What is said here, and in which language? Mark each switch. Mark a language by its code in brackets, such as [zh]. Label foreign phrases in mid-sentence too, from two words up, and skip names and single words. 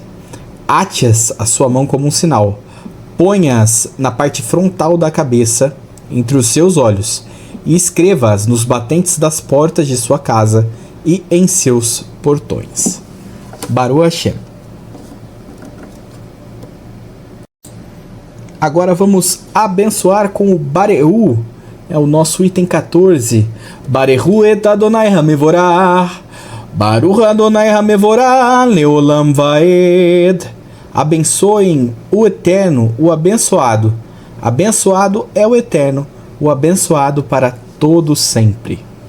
[pt] Ate-as à sua mão como um sinal. Ponha-as na parte frontal da cabeça, entre os seus olhos, e escreva-as nos batentes das portas de sua casa e em seus portões. [he] ברוך השם. [pt] Agora vamos abençoar com o Barehu, é o nosso item 14. [he] ברכו את אדני המבורך ברוך אדני המבורך לעולם ועד. [pt] Abençoem o Eterno, o abençoado. Abençoado é o Eterno, o abençoado para todo sempre.